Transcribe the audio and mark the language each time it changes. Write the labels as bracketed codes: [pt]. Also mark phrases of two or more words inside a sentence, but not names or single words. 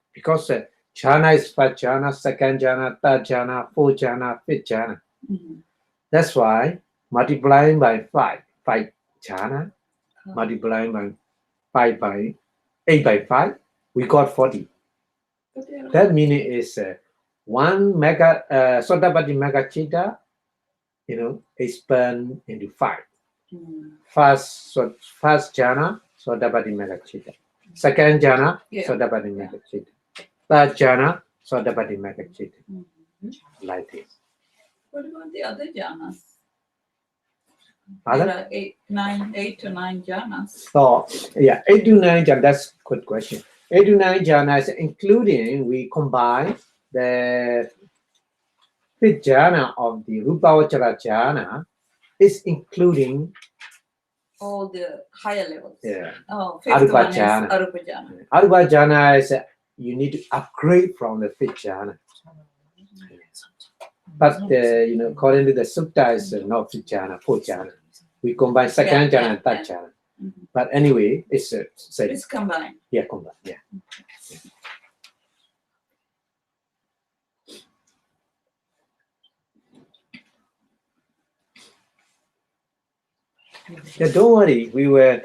[en] Because jhana is first jhana, second jhana, third jhana, fourth jhana, fifth jhana. Mhm. That's why multiplying by 5 jhana, multiplying by 5 by 8 by 5, we got 40. But they are That meaning is 1 mega [pi] Sotapatti mega chitta, [en] is spun into 5. Mm. First jhana, [pi] Sotapatti mega chitta. [en] Second jhana, Yeah. [pi] Sotapatti mega chitta. [en] Third jhana, [pi] Sotapatti mega chitta. Mhm. [en] Like this. What about the other jhanas? Other? There are 8 to 9 jhanas. So, yeah, 8 to 9 jhana, that's a good question. 8 to 9 jhanas, including we combine the 5th jhana of the [pi] Rupavachara jhana, [en] is including All the higher levels. yeah, Oh, fifth Arupa one is jhana. [pi] Arupa jhana. Arupa jhana [en] is you need to upgrade from the 5th jhana. But according to the sutta, is not 5th jhana, 4th jhana. We combine second Yeah, jhana and third yeah. jhana. Mhm. But anyway, it's same. It's combined. Yeah, combine. Yeah. Yeah, don't worry. We were